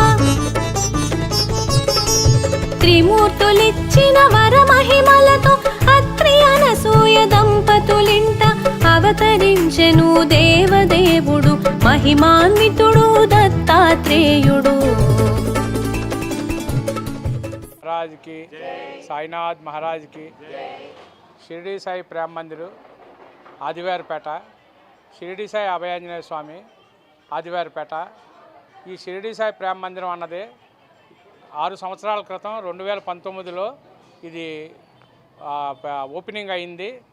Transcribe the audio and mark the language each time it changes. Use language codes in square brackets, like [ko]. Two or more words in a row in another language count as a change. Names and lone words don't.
[te] త్రిమూర్తులిచ్చిన వరమహిమలతో అత్రి అనసూయ దంపతులింట అవతరించెను దేవదేవుడు మహిమాన్వితుడు దత్తాత్రేయుడు. [hi] महाराज की साईनाथ महाराज की [te] शिरडी साई प्रेम मंदिर आदिवारपेट शिरडी साई अभयांजनेय स्वामी आदिवारपेट ఈ షిరిడి సాయి ప్రేమ మందిరం అన్నది 6 సంవత్సరాల క్రితం 2019లో ఇది ఓపెనింగ్ అయింది.